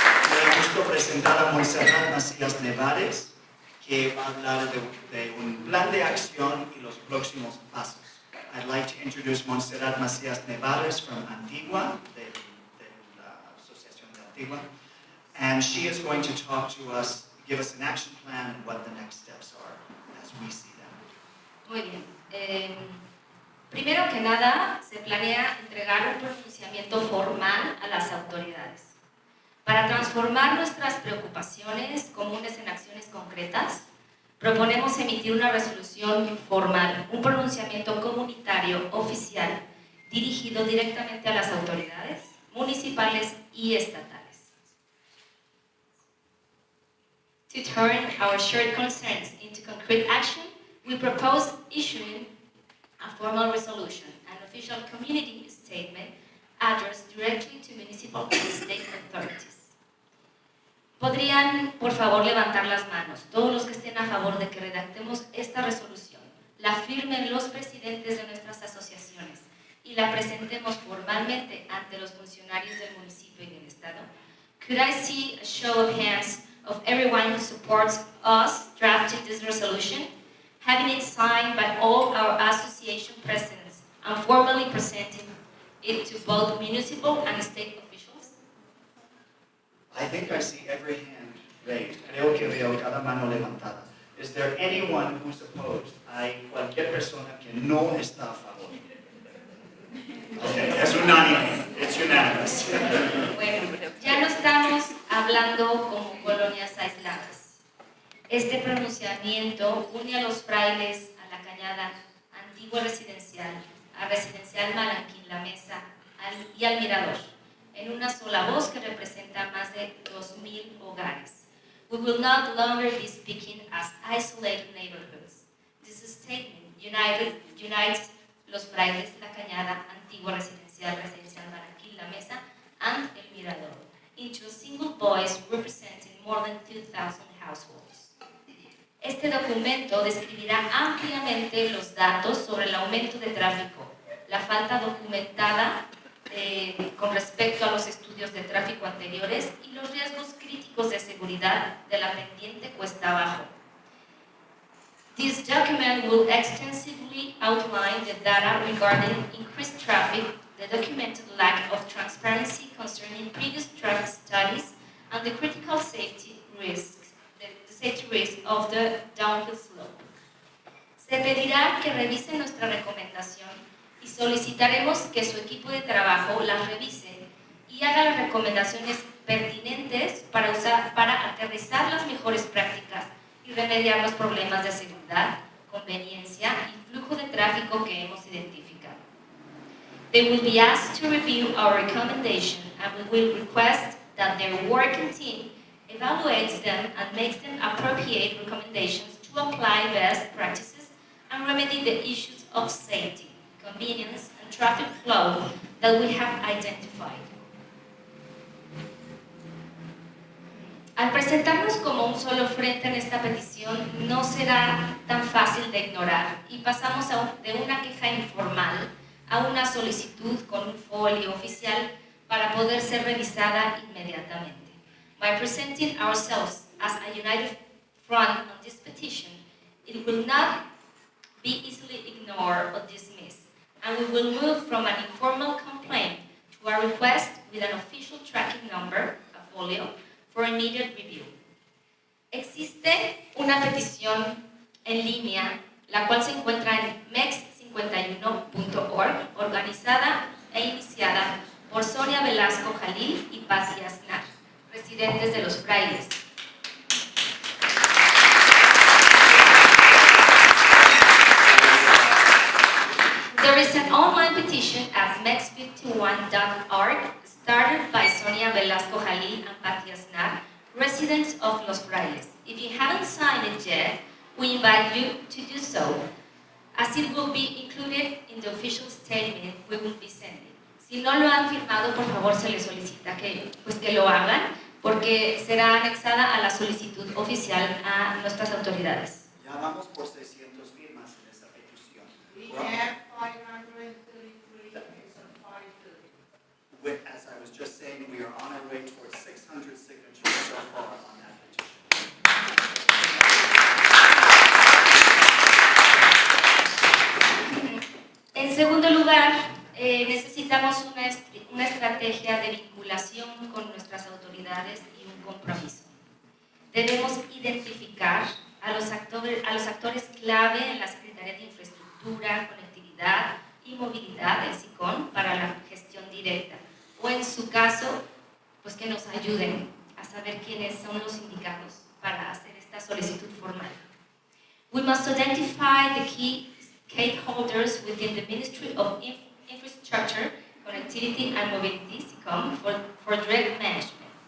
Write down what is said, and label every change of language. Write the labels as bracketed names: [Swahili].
[Spanish] Me da gusto presentar a Montserrat Macías Nevares, que va a hablar de un plan de acción y los próximos pasos. [English] I'd like to introduce Montserrat Macías Nevares from Antigua, [Spanish] de la Asociación de Antigua, [English] and she is going to talk to us, give us an action plan and what the next steps are as we see them. [Spanish] Muy bien. Primero que nada, se planea entregar un pronunciamiento formal a las autoridades. Para transformar nuestras preocupaciones comunes en acciones concretas, proponemos emitir una resolución formal, un pronunciamiento comunitario oficial dirigido directamente a las autoridades municipales y estatales. [English] To turn our shared concerns into concrete action, we propose issuing a formal resolution, an official community statement addressed directly to municipal and state authorities. [Spanish] ¿Podrían, por favor, levantar las manos todos los que estén a favor de que redactemos esta resolución, la firmen los presidentes de nuestras asociaciones y la presentemos formalmente ante los funcionarios del municipio y del Estado? [English] Could I see a show of hands of everyone who supports us drafting this resolution, having it signed by all our association presidents and formally presenting it to both municipal and state officials? I think I see every hand raised. [Spanish] Creo que veo cada mano levantada. [English] Is there anyone who's opposed? [Spanish] Hay cualquier persona que no está a favor. [English] Okay, [Spanish] es unánime. [English] It's unanimous. [Spanish] Bueno, ya no estamos hablando como colonias aisladas. Este pronunciamiento une a los frailes a la Cañada Antigua Residencial, a Residencial Malanquín La Mesa y al Mirador, en una sola voz que representa más de 2,000 hogares. [English] We will not longer be speaking as isolated neighborhoods. This statement unites Los Frailes, La Cañada, Antigua Residencial, Residencial Malanquín La Mesa, and El Mirador into a single voice representing more than 2,000 households. [Spanish] Este documento describirá ampliamente los datos sobre el aumento de tráfico, la falta documentada con respecto a los estudios de tráfico anteriores y los riesgos críticos de seguridad de la pendiente cuesta abajo. [English] This document will extensively outline the data regarding increased traffic, the documented lack of transparency concerning previous traffic studies, and the critical safety risks, the safety risk of the downhill slope. [Spanish] Se pedirá que revisen nuestra recomendación y solicitaremos que su equipo de trabajo las revise y haga las recomendaciones pertinentes para aterrizar las mejores prácticas y remediar los problemas de seguridad, conveniencia y flujo de tráfico que hemos identificado. [English] They will be asked to review our recommendation and we will request that their working team evaluates them and makes them appropriate recommendations to apply best practices and remedy the issues of safety, convenience, and traffic flow that we have identified. [Spanish] Al presentarnos como un solo frente en esta petición, no será tan fácil de ignorar y pasamos de una queja informal a una solicitud con un folio oficial para poder ser revisada inmediatamente. [English] By presenting ourselves as a united front on this petition, it will not be easily ignored or dismissed, and we will move from an informal complaint to a request with an official tracking number, a folio, for immediate review. [Spanish] Existe una petición en línea, la cual se encuentra en mex51.org, organizada e iniciada por Sonia Velasco Jalil y Patti Aznar, residentes de Los Frailes. [English] There is an online petition at mex51.org started by Sonia Velasco Jalil and Patti Aznar, residents of Los Frailes. If you haven't signed it yet, we invite you to do so, as it will be included in the official statement we will be sending. [Spanish] Si no lo han firmado, por favor se les solicita que lo hagan, porque será anexada a la solicitud oficial a nuestras autoridades. Ya vamos por 600 firmas en esa petición. [English] We have 533, it's on 530. As I was just saying, we are on our way towards 600 signatures so far on that petition. [Spanish] En segundo lugar, necesitamos una estrategia de vinculación con nuestras autoridades y un compromiso. Debemos identificar a los actores clave en la Secretaría de Infraestructura, Conectividad y Movilidad del SICON para la gestión directa, o en su caso, pues que nos ayuden a saber quiénes son los indicados para hacer esta solicitud formal. [English] We must identify the key stakeholders within the Ministry of Infrastructure, Connectivity and Mobility, SICOM, for direct management.